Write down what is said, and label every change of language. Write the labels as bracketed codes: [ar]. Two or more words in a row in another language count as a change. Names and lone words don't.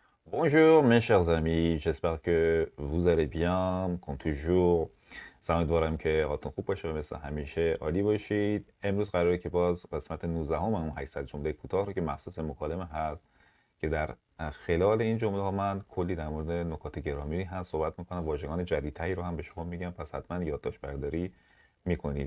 [fr] Bonjour mes chers amis, j'espère que vous allez bien. comme toujours [fa] امیدوارم که حالتون خوب باشه و مثل همیشه عالی باشید. امروز قراره که باز قسمت 19 اون 800 جمله کوتاه رو که مخصوص مکالمه هست که در خلال این جمله ها من کلی در مورد نکات گرامی هم صحبت میکنم، واژگان جدیدتری رو هم به شما میگم، پس حتما یادداشت برداری میکنید.